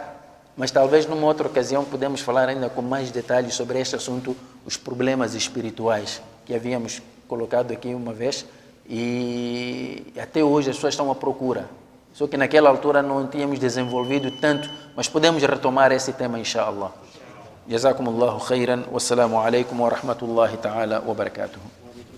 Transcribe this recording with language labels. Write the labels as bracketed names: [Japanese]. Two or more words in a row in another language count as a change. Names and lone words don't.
[Portuguese] Mas talvez numa outra ocasião podemos falar ainda com mais detalhes sobre este assunto, os problemas espirituais que havíamos colocado aqui uma vez, e até hoje as pessoas estão à procura. Só que naquela altura não tínhamos desenvolvido tanto, mas podemos retomar esse tema, inshallah. [Arabic] جزاكم الله خيرا، والسلام عليكم ورحمة الله تعالى وبركاته.